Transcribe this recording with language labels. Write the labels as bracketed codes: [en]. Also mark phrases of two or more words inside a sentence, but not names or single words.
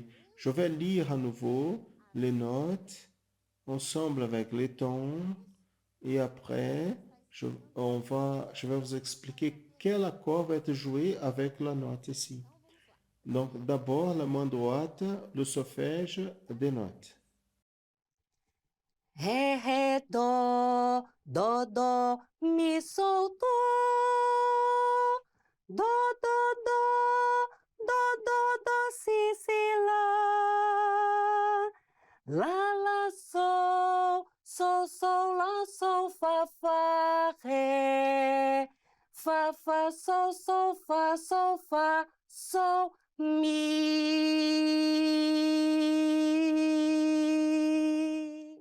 [fr] Je vais lire à nouveau les notes ensemble avec les tons et après, je vais vous expliquer quel accord va être joué avec la note ici. Donc, d'abord, la main droite, le solfège des notes. Ré, ré, dó, dó, mi, sol, dó, dó, si, lá. Lá, sol, lá, sol, fá, ré. Fá, sol, fá, sol, mi.